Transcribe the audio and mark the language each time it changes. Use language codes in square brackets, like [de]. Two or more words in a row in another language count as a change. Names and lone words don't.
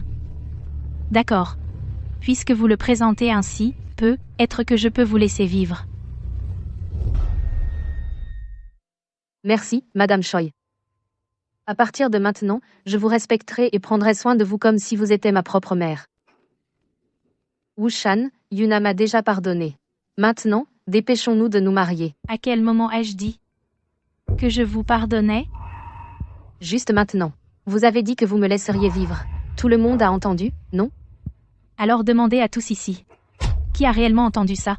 [fr] D'accord. Puisque vous le présentez ainsi, peut-être que je peux vous laisser vivre. Merci, Madame Choi. À partir de maintenant, je vous respecterai et prendrai soin de vous comme si vous étiez ma propre mère. Wu-chan, Yuna m'a déjà pardonné. Maintenant, dépêchons-nous de nous marier. À quel moment ai-je dit que je vous pardonnais? Juste maintenant. Vous avez dit que vous me laisseriez vivre. Tout le monde a entendu, non? Alors demandez à tous ici. Qui a réellement entendu ça?